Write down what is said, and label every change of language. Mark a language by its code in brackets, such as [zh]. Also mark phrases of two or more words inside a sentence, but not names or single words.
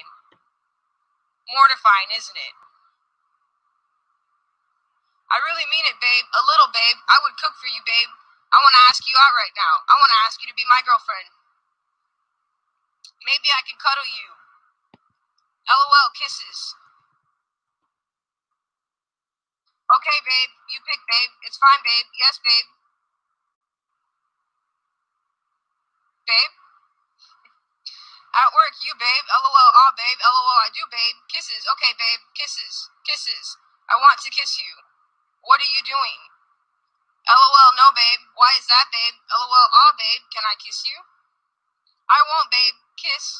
[en] Mortifying, isn't it? I really mean it, babe. A little, babe. I would cook for you, babe. I want to ask you out right now. I want to ask you to be my girlfriend. Maybe I can cuddle you. LOL, kisses. Okay, babe. You pick, babe. It's fine, babe. Yes, babe. Babe? At work, you, babe. LOL, aw, babe. LOL, I do, babe. Kisses. Okay, babe. Kisses. Kisses. I want to kiss you. What are you doing? LOL, no, babe. Why is that, babe? LOL, aw, babe. Can I kiss you? I won't, babe. Kiss.